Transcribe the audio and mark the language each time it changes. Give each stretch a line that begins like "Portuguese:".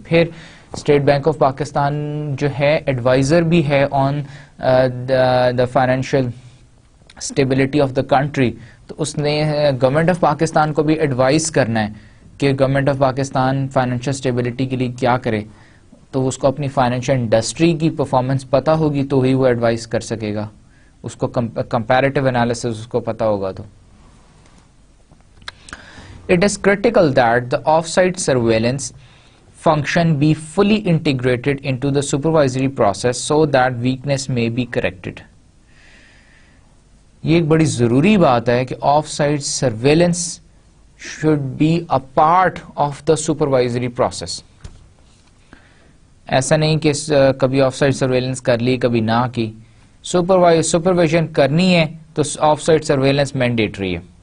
Urdu: پھر state bank of Pakistan جو ہے ایڈوائزر بھی ہے
English: on the financial stability of the country,
Urdu: تو اس نے گورنمنٹ آف پاکستان کو بھی ایڈوائز کرنا ہے کہ government of Pakistan financial stability کے لیے کیا کرے. تو اس کو اپنی فائنینشیل انڈسٹری کی پرفارمنس پتہ ہوگی تو ہی وہ ایڈوائز کر سکے گا، اس کو کمپیریٹیو انالیسس اس کو پتہ ہوگا.
English: تو it is critical that the off-site surveillance function be fully integrated into the supervisory process so that weakness may be corrected.
Urdu: یہ ایک بڑی ضروری بات ہے کہ of sight surveillance
English: should be a part of the supervisory process.
Urdu: ایسا نہیں کہ کبھی آف سائٹ سرویلنس کر لی کبھی نہ کی، سپرویژن کرنی ہے تو آف سائٹ سرویلنس مینڈیٹری ہے.